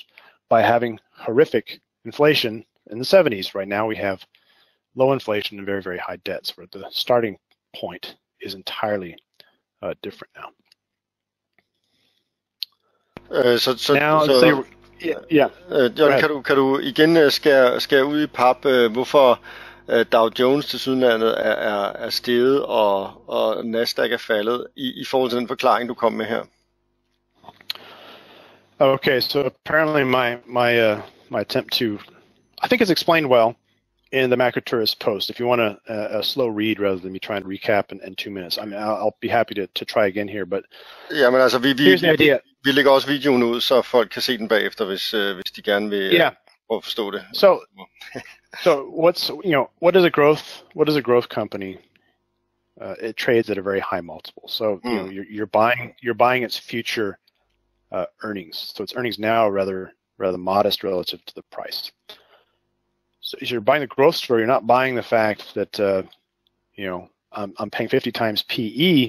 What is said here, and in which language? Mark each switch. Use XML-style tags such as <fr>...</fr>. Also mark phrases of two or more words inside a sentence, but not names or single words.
<en>had massively deleveraged by having horrific inflation in the 70s. Right now we have low inflation and very, very high debts, where the starting point is entirely different now.</en> <da>John, kan du igen skære ud i pap, hvorfor Dow Jones tilsyneladende er steget, og Nasdaq er faldet, i forhold til den forklaring, du kom med her?</da> <en>Okay, so apparently my attempt to, I think it's explained well in the Macro Tourist post. If you want a slow read rather than me trying to recap in 2 minutes, I mean, I'll be happy to try again here. But</en> <da>ja, men altså vi lægger også videoen ud, så folk kan se den bagefter, hvis de gerne vil prøve at forstå det.</da> <en>So what is a growth company? It trades at a very high multiple. So you're buying its future earnings. So its earnings now are rather modest relative to the price. So if you're buying the growth story, you're not buying the fact that I'm paying 50 times PE.</en>